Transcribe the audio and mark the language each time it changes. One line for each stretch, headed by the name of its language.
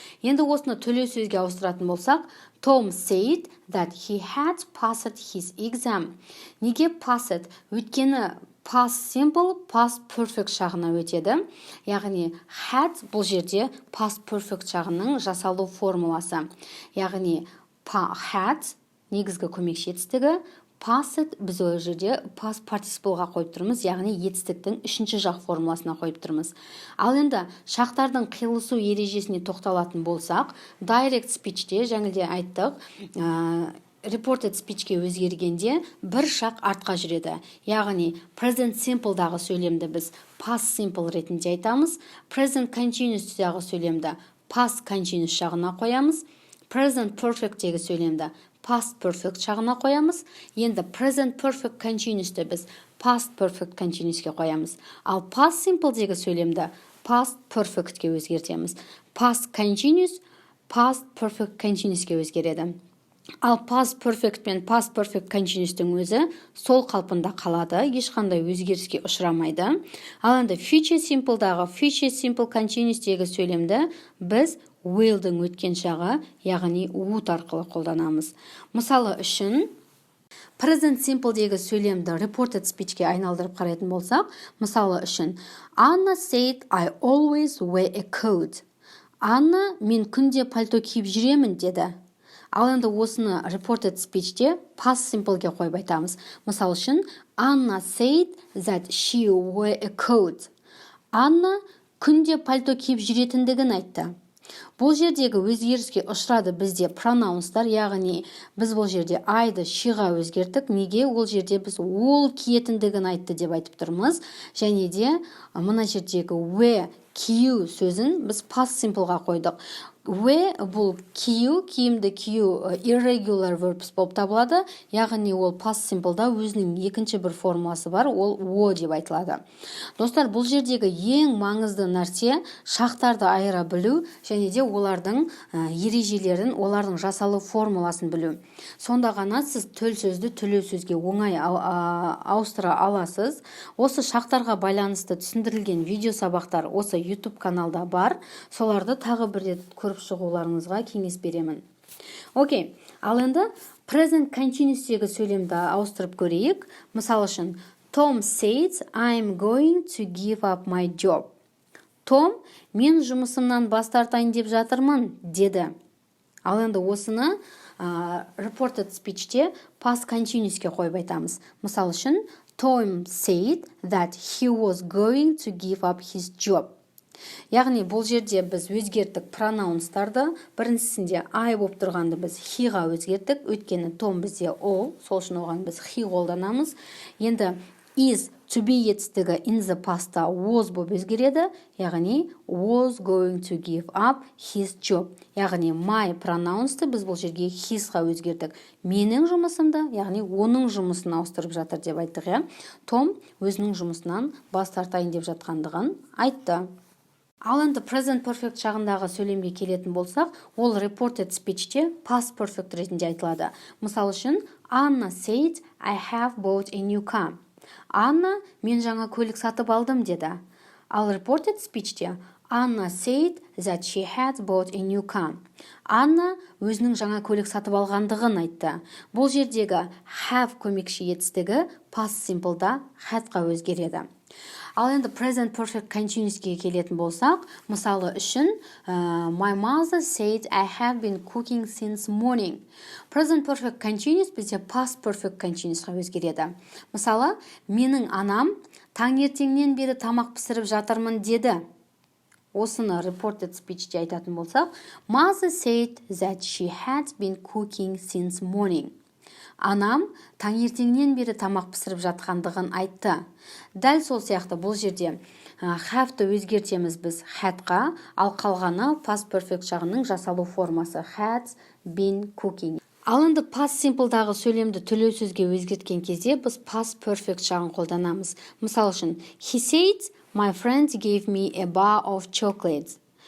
Kazakh: Енді осыны төлеу сөзге ауыстыратын болсақ,
English: Tom said that he had passed his exam.
Kazakh: Неге passed? Өйткені past simple, past perfect шағына өтеді. Яғни had бұл жерде past perfect шағының жасалу формуласы. Яғни had негізгі көмекші етістігі, passed біз ол жерде past participleға қойып тұрмыз, яғни етістіктің үшінші жақ формуласына қойып тұрмыз. Ал енді шақтардың қиылысу ережесіне тоқталатын болсақ, direct speech'те жаңылде айттық, reported speech'ке өзгергенде бір шақ артқа жүреді. Яғни present simple'дағы сөйлемді біз past simple ретінде айтамыз, present continuous'дағы сөйлемді past continuous жағына қоямыз, present perfect'тегі сөйлемді past perfect жағына қоямыз. Енді present perfect continuous'ты біз past perfect continuous'ке қоямыз. Ал past simple'дегі сөйлемді past perfect'ке өзгертеміз. Past continuous past perfect continuous'ке өзгереді. Ал past perfect пен past perfect continuous'тың өзі сол қалпында қалады, ешқандай өзгеріске ұшырамайды. Ал енді future simple'дағы future simple continuous'тегі сөйлемді біз will'дің өткен шағы, яғни would арқылы қолданамыз.
English: Мысалы үшін, present simple'дегі сөйлемді reported speech'ке айналдырып қарайтын болсақ, мысалы үшін, Anna said I always wear a coat.
Kazakh: Анна, мен күнде пальто киіп жүремін, деді. Ал енді осыны reported speech'те past simple'ге қойып айтамыз. Мысалы үшін,
English: Anna said that she wore a coat.
Kazakh: Анна күнде пальто киіп жүретіндігін айтты. Бұл жердегі өзгеріске ұшырады бізде pronounстар, яғни біз бұл жерде I'ды she'ға өзгерттік. Неге? Ол жерде біз ол киетіндігін айтты деп айтып тұрмыз. Және де мына жердегі wear, кию сөзін біз past simple'ға қойдық. Wear бұл кию, киімді кию irregular verbs болып табылады, яғни ол past simple'да өзінің екінші бір формуласы бар, ол o деп айтылады. Достар, бұл жердегі ең маңызды нәрсе шақтарды айыра білу және де олардың ережелерін, олардың жасалу формуласын білу. Сонда ғана сіз төл сөзді төлеу сөзге оңай ауыстыра аласыз. Осы шақтарға байланысты түсіндірілген видео сабақтар осы YouTube каналда бар. Соларды тағы бір рет көріп шығуларыңызға кеңес беремін. Окей, ал енді present continuous'тегі сөйлемді ауыстырып көрейік. Мысалы үшін,
English: Tom said I'm going to give up my job.
Kazakh: Том, мен жұмысымнан бас тартайын деп жатырмын, деді. Ал енді осыны reported speech'те past continuous'ке қойып айтамыз. Мысалы үшін,
English: Tom said that he was going to give up his job.
Kazakh: Яғни бұл жерде біз өзгерттік pronounстарды, біріншісінде I болып тұрғанды біз he-ға өзгерттік, өйткені Том бізде ол, сол үшін оған біз he қолданамыз. Енді is to be етістігі in the past'та was болып өзгереді, яғни was going to give up his job. Яғни my pronounсты біз бұл жерге his-ға өзгердік. Менің жұмысымды, яғни оның жұмысын ауыстырып жатыр деп айттық. Том өзінің жұмысынан бас тартайын деп жатқандығын айтты. Ал енді present perfect жағындағы сөйлемге келетін болсақ, ол reported speech'те past perfect ретінде айтылады. Мысалы үшін,
English: Anna said I have bought a new car.
Kazakh: Анна, мен жаңа көлік сатып алдым, деді. Ал reported speech'те
English: Anna said that she had bought a new car.
Kazakh: Анна өзінің жаңа көлік сатып алғандығын айтты. Бұл жердегі have көмекші етістігі past simple'да had'ға өзгереді. Ал енді present perfect continuous'ке келетін болсақ, мысалы үшін,
English: My mother said I have been cooking since morning.
Kazakh: Present perfect continuous бізде past perfect continuous'қа өзгереді. Мысалы, менің анам таңертеңнен бері тамақ пісіріп жатырмын, деді. Осыны reported speech'те айтатын болсақ,
English: Mother said that she had been cooking since morning.
Kazakh: Анам таңертеңнен бері тамақ пісіріп жатқандығын айтты. Дәл сол сияқты бұл жерде have-ті өзгертеміз біз had-ға, ал қалғаны past perfect жағының жасалу формасы had been cooking. Ал енді past simple'дағы сөйлемді төлеу сөзге өзгерткен кезде біз past perfect жағын қолданамыз. Мысалы үшін,
English: He said, my friend gave me a bar of chocolates.